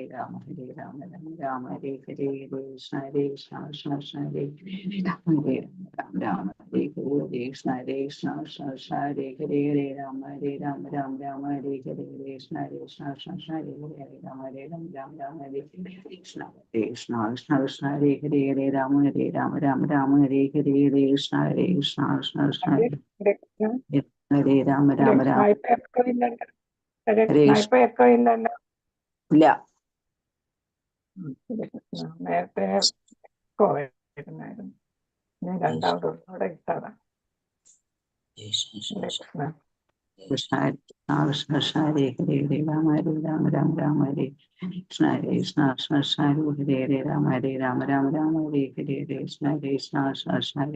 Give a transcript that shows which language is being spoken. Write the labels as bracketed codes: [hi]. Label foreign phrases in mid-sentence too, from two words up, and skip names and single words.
[ml] രാമ രാമ ഹരേ ഹരേ ഹരേ കൃഷ്ണ കൃഷ്ണ കൃഷ്ണ ഹരേ ഹരേ രാമ രാമ ഹരേ ഹരേ കൃഷ്ണ കൃഷ്ണ കൃഷ്ണ ഹരേ ഹരേ ഹരേ രാമ രാമ ഹരേ ഹരേ കൃഷ്ണ കൃഷ്ണ കൃഷ്ണ ഹരേ ഹരേ രാമ രാമ ഹരേ ഹരേ കൃഷ്ണ കൃഷ്ണ കൃഷ്ണ ഹരേ ഹരേ ഹരേ രാമ രാമ ഹരേ ഹരേ ഹരേ കൃഷ്ണ കൃഷ്ണ കൃഷ്ണ ഹരേ രാമ രാമ ഹരേ ഹരേ കൃഷ്ണ. കൃഷ്ണ ഇപ്പൊ എക്കോ ഇല്ലല്ലോ. ഇല്ല. നേരത്തെ എക്കോ വരുന്നായിരുന്നു. ഞാൻ രണ്ടാമതോടെ ഇട്ടതാ. ഹരേ കൃഷ്ണ. കൃഷ്ണ കൃഷ്ണ കൃഷ്ണ ഹരേ ഹരേ ഹരേ രാമ രാമ ഹരേ കൃഷ്ണ കൃഷ്ണ കൃഷ്ണ ഹരേ ഹരേ രാമ രാമ ഹരേ ഹരേ കൃഷ്ണ കൃഷ്ണ കൃഷ്ണ ഹരേ